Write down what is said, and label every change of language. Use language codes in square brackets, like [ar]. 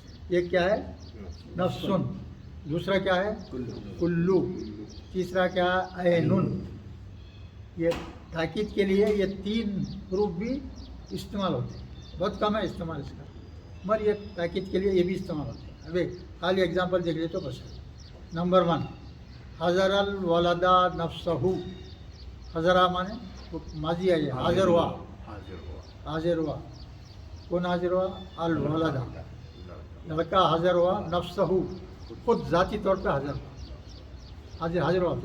[ur] یہ کیا ہے؟ نفسن. دوسرا کیا ہے؟ کلو. تیسرا کیا ہے؟ عینن. یہ تاکید کے لیے یہ تین حروف بھی استعمال ہوتے ہیں. بہت کم ہے استعمال اس کا, مگر یہ تاکید کے لیے یہ بھی استعمال ہوتے ہیں. ابھی خالی اگزامپل دیکھ لیں تو بس. [ar] نمبر 1, حضر الولدا نفسہ. [ur] حضرہ مانے ماضی ہے, یہ حاضر ہوا. حاضر ہوا. کون حاضر ہوا؟ الولدا, لڑکا حاضر ہوا. نفسہ, خود ذاتی طور پہ حاضر ہوا. حاضر ہوا.